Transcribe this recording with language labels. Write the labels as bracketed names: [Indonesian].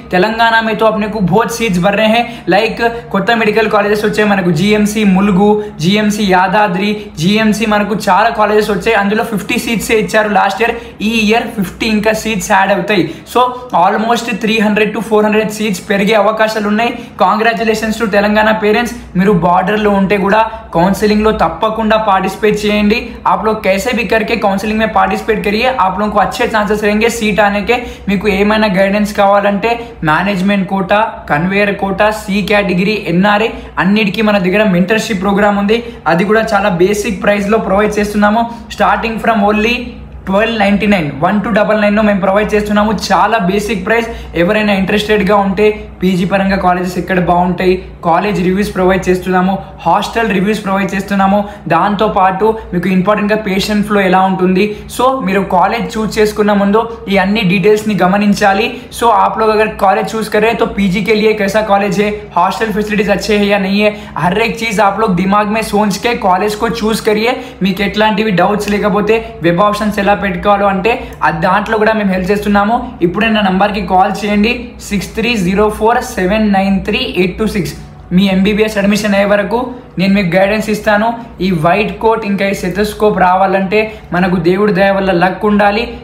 [Hindi] తెలంగాణ में तो अपने को बहुत सीट्स बढ़ रहे हैं. [Telugu] लाइक కొత్త మెడికల్ కాలేజెస్ వచ్చాయి మనకు, GMC Mulugu, GMC Yadadri, GMC మనకు చాలా కాలేజెస్ వచ్చాయి. అందులో 50 సీట్స్ ఇచ్చారు లాస్ట్ ఇయర్. ఈ ఇయర్ 50 ఇంకా సీట్స్ యాడ్ అవుతాయి. సో ఆల్మోస్ట్ 300 to 400 సీట్స్ పెరిగే అవకాశాలు ఉన్నాయి. Congratulations to Telangana parents. మీరు బార్డర్లో ఉంటే కూడా కౌన్సిలింగ్లో తప్పకుండా పార్టిసిపేట్ చేయండి. आप [Hindi] आप लोग कैसे भी करके काउंसलिंग में पार्टिसिपेट करिए, आप लोगों को अच्छे चांसेस रहेंगे सीट आने के। [Telugu] మీకు ఏమైనా గైడెన్స్ కావాలంటే management quota, conveyor quota, C category, NRI అన్నిటికీ మన దగ్గర మెంటర్షిప్ ప్రోగ్రామ్ ఉంది. అది కూడా చాలా బేసిక్ ప్రైస్ లో ప్రొవైడ్ చేస్తున్నాము. [English] starting from only [Telugu] 1299 1299 మేము ప్రొవైడ్ చేస్తున్నాము. చాలా బేసిక్ ప్రైస్. ఎవరైనా ఇంట్రెస్టెడ్గా ఉంటే పీజీ పరంగా కాలేజెస్ ఎక్కడ బాగుంటాయి, కాలేజ్ రివ్యూస్ ప్రొవైడ్ చేస్తున్నాము, హాస్టల్ రివ్యూస్ ప్రొవైడ్ చేస్తున్నాము. దాంతోపాటు మీకు ఇంపార్టెంట్గా పేషెంట్ ఫ్లో ఎలా ఉంటుంది. సో మీరు కాలేజ్ చూస్ చేసుకున్న ముందు ఈ అన్ని డీటెయిల్స్ని గమనించాలి. [Hindi] సో आप लोग अगर कॉलेज चूज करें तो पीजी के लिए कैसा कॉलेज है, हॉस्टल फैसिलिटीज अच्छे हैं या नहीं है, हर एक चीज़ आप लोग दिमाग में सोच के कॉलेज को चूज करिए. [Telugu] మీకు ఎట్లాంటివి డౌట్స్ లేకపోతే వెబ్ ఆప్షన్స్ ఎలా పెట్టుకోవాలో అంటే దాంట్లో కూడా మేము హెల్ప్ చేస్తున్నాము. ఇప్పుడే నా నంబర్కి కాల్ చేయండి 6304793826. మీ ఎంబీబీఎస్ అడ్మిషన్ అయ్యే వరకు నేను మీకు గైడెన్స్ ఇస్తాను. ఈ వైట్ కోట్ ఇంకా ఈ సెథోస్కోప్ రావాలంటే మనకు దేవుడి దయ వల్ల లక్ ఉండాలి.